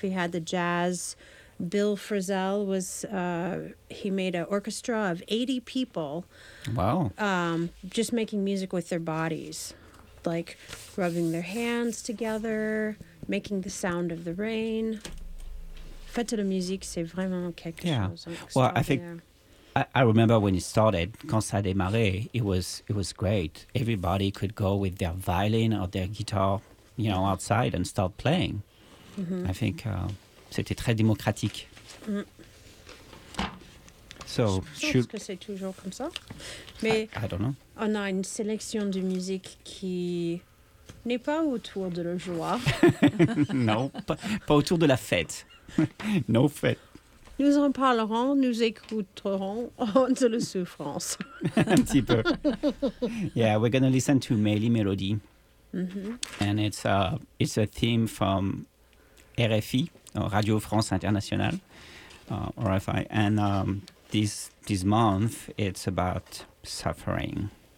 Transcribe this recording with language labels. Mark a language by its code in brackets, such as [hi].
[en] He had the jazz. Bill Frisell was, he made an orchestra of 80 people. Wow. Just making music with their bodies, like rubbing their hands together, making the sound of the rain. [fr] Fête de la musique, c'est vraiment quelque chose. [en] Well, I think, I remember when it started, [fr] quand ça a démarré, [en] it was great. Everybody could go with their violin or their guitar, you know, outside and start playing. Mm-hmm. I think... [fr] c'était très démocratique. [en] So, [fr] je pense que c'est toujours comme ça. Mais [en] I don't know. [fr] On a une sélection de musique qui n'est pas autour de la joie. Non, pas autour de la fête. [en] No fête. [fr] Nous en parlerons, nous écouterons de la souffrance. Un petit peu. [en] Yeah, we're going to listen to Mélie Mélodie. Mm-hmm. And it's a theme from RFI. Radio France Internationale, RFI, and this month it's about suffering.